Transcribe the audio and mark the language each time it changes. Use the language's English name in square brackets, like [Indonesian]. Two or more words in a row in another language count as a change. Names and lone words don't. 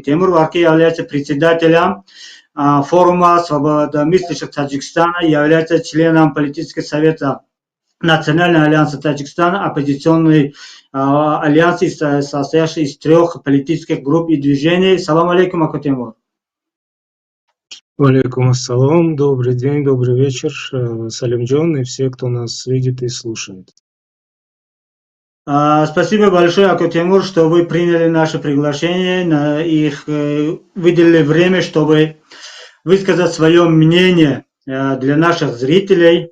[Russian] Теймур Варки является председателем форума свободомыслящих Таджикистана, является членом политического совета Национального альянса Таджикистана, оппозиционный альянс, состоящий из 3 политических групп и движений. [Arabic] سلام عليكم, Аку Теймур. عليكم السلام, [Russian] добрый день, добрый вечер, Салимджон и все, кто нас видит и слушает. Спасибо большое, Аку Теймур, что вы приняли наше приглашение и выделили время, чтобы высказать свое мнение для наших зрителей.